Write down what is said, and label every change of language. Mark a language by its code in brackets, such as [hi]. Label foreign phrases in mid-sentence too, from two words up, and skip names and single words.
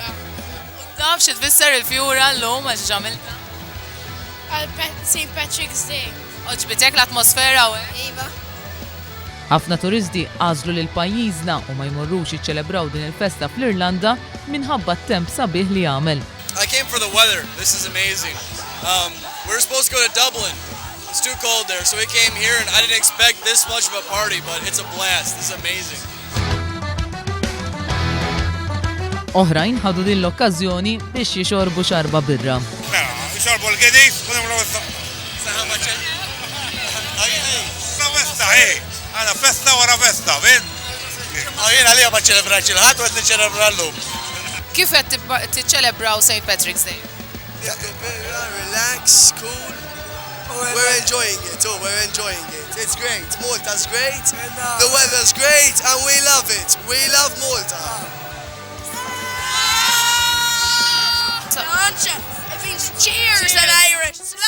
[mt] Taf xi tfisser il-fjura llum għax ġamilta? Għal St. Patrick's Day. Oġbitek l-atmosfera hawnhekk? Iva. Ħafna turisti għażlu lil pajjiżna u ma jmorrux jiċċelebraw din il-festa fl-Irlanda minħabba t-temp sabiħ li jagħmel. [en] I came for the weather. This is amazing. We're supposed to go to Dublin. It's too cold there, so we came here and I didn't expect this much of a party, but it's a blast. This is amazing. [mt] Oħrajn ħadu din l-okkazjoni biex jixorbu xarba birra. Jxorbu l-Guinness, u nimlu għana festa wara festa, vin? Jiena li ma ċċelebrax il-ħadd u qed niċċelebra llum. Kif qed tiċċelebraw St. Patrick's Day? [en] Relax, cool. We're enjoying it. We're enjoying it. It's great. Malta's great. The weather's great and we love it. We love Malta. It means cheers in Irish.